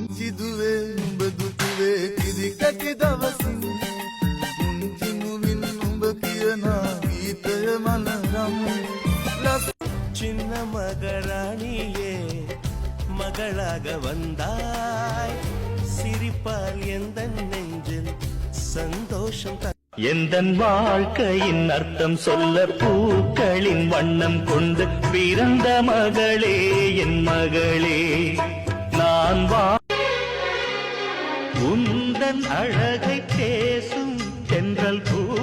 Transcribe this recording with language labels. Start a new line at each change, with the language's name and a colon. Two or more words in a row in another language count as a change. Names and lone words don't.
Sinhala: කිදුවේ නුඹ දුටුවේ කිරිකැටි දවසින් පුංචි මුවින් නුඹ කියනා ගීතය මනරම්
Tamil: சின்ன மகராணியே மகளாக வந்தாய் சிரிப்பால் எந்த நெஞ்சில் சந்தோஷம் எந்தன் வாழ்க்கையின் அர்த்தம் சொல்ல பூக்களின் வண்ணம் கொண்டு பிறந்த மகளே என் மகளே நான் உந்தன் அழகை பேசும் தென்றல்